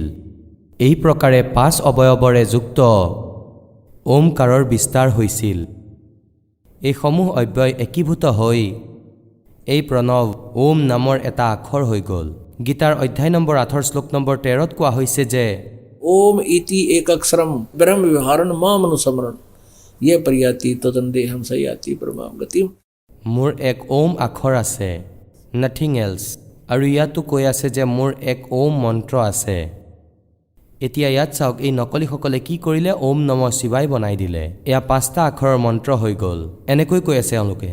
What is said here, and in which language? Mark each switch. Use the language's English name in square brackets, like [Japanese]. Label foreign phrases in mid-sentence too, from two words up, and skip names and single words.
[Assamese] এই প্ৰকাৰে 5 অৱয়ৱৰে যুক্ত ওমকাৰৰ বিস্তাৰ হৈছিল। এইসমূহ অব্যয় একীভূত হৈ এই প্ৰণৱ ওম নামৰ এটা আখৰ হৈ গ'ল। গীতাৰ অধ্যায় নম্বৰ 8 শ্লোক নম্বৰ 13 কোৱা হৈছে যে [Sanskrit] ओम इति एक अक्षरम ब्रह्म विहारण माम अनुसमरण ये प्रयाति तदन्देहम सयाति परमाम गतिम। [Assamese] মোৰ এক ওম আখৰ আছে, [English] nothing else. [Assamese] আৰু ইয়াতো কৈ আছে যে মোৰ এক ওম মন্ত্ৰ আছে। এতিয়া ইয়াত চাওক, এই নকলিসকলে কি কৰিলে? [Sanskrit] ओम नम शिवाय [Assamese] বনাই দিলে। এয়া 5টা আখৰৰ মন্ত্ৰ হৈ গ'ল। এনেকৈ কৈ আছে এওঁলোকে।